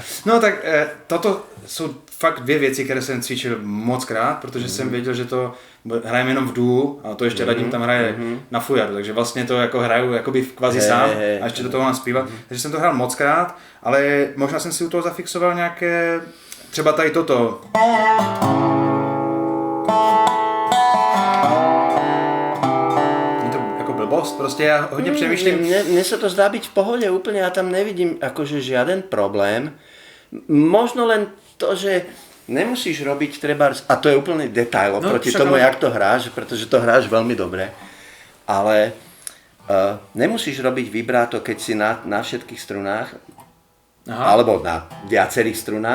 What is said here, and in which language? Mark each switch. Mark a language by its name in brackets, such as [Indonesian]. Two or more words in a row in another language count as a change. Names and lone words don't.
[Czech] No tak toto jsou fakt dvě věci, které jsem cvičil moc krát, protože jsem věděl, že to hrajeme jenom v duo a to ještě Radim tam hraje na fujaru, takže vlastně to jako hraju jakoby kvazi sám a ještě do toho mám zpívat. Takže jsem to hrál moc krát, ale možná jsem si u toho zafixoval nějaké, třeba tady toto. [Slovak] Prostě ja hodne přemýšľam. Mne sa to zdá byť v pohode úplne, ja tam nevidím akože žiaden problém. Možno len to, že nemusíš robiť trebárs, a to je úplný detail oproti tomu, jak to hráš, pretože to hráš veľmi dobre, ale nemusíš robiť vibráto, keď si na všetkých strunách, alebo na viacerých strunách.